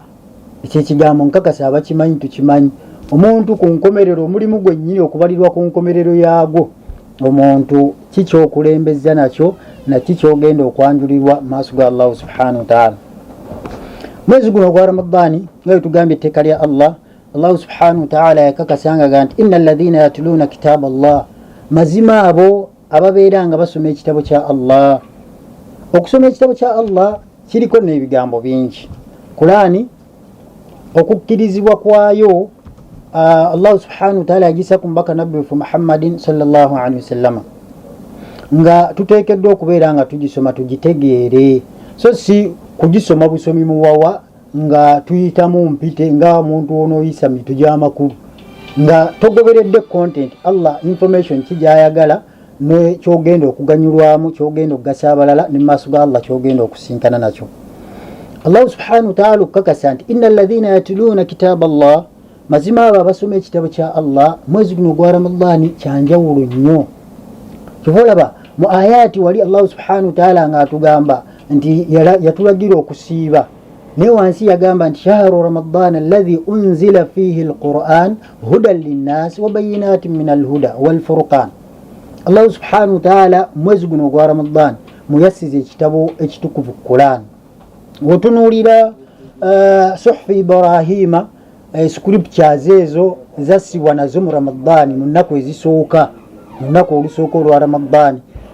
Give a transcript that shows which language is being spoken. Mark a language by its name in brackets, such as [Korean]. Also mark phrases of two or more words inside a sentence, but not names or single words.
[Ganda] Ekyo ekigambo nkakasa abakimanyi tukimanyi. Omuntu ku nkomerero, omulimu gwennyini okubalirwa ku nkomerero yaagwo, omuntu kikyokulembeza nakyo nakikyogenda okwanjulirwa maaso ga [Arabic] الله سبحانه وتعالى. [Ganda] Mwezi guno gwa Ramadaan nga tugambye etteeka lya [Arabic] الله سبحانه وتعالى [Ganda] yakakasanga nti [Arabic] إن الذين يتلون كتاب الله, [Ganda] mazima abo ababeera nga basoma ekitabo kya Allah. Okusoma ekitabo kya Allah kiriko n'ebigambo bingi. Qur'ani okukkirizibwa kwayo [Arabic] الله سبحانه وتعالى [Ganda] yagisa ku mbaka nabbi Muhammadin [Arabic] صلى الله عليه وسلم [Ganda] nga tuteekeddwa okubeera nga tugisoma tugitegeere, so si kugisoma busomi muwawa nga tuyitamu mpite nga muntu onooyisa mitu gy'amakulu nga togoberedde content Allah information kijayagala kyogenda okuganyulwamu, kyogenda okugasa abalala ne maaso ga Allah kyogenda okusinkana nakyo. [Arabic] الله سبحانه وتعالى [Ganda] okukakasa nti [Arabic] إن الذين يتلون كتاب الله, [Ganda] mazima abo abasoma ekitabo kya Allah mwezi guno gwa Ramadaan kyanjawulo nnyo. Kyova olaba mu ayati wali [Arabic] الله سبحانه وتعالى [Ganda] nga atugamba nti yatulagira okusiiba, naye wansi yagamba nti [Arabic] شهر رمضان الذي أنزل فيه القرآن هدى للناس وبينات من الهدى والفرقان. الله سبحانه وتعالى [Ganda] mwezi guno gwa Ramadaan muyassiza ekitabo ekitukuvu Quran. Wotunuulira [Arabic] صحف إبراهيم, [Ganda] scriptures ezo zassibwa nazo mu Ramadaan mu nnaku ezisooka, mu nnaku olusooka olwa Ramadaan.